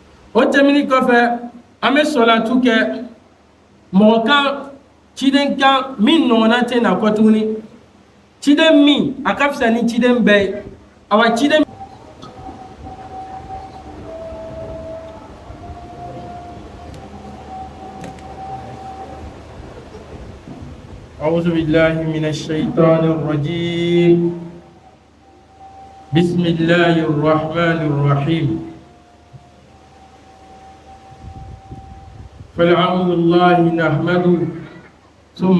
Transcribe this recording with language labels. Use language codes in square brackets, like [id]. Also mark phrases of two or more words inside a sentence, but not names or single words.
[bm] o tɛmɛni kɔfɛ an bɛ salatu kɛ mɔgɔ kan ciden kan min nɔgɔnna tɛ na kɔ tuguni ciden min a ka fisa ni ciden bɛɛ ye awa ciden [ar] أعوذ بالله من الشيطان الرجيم بسم الله الرحمن الرحيم فالعبد الله نحمده ثم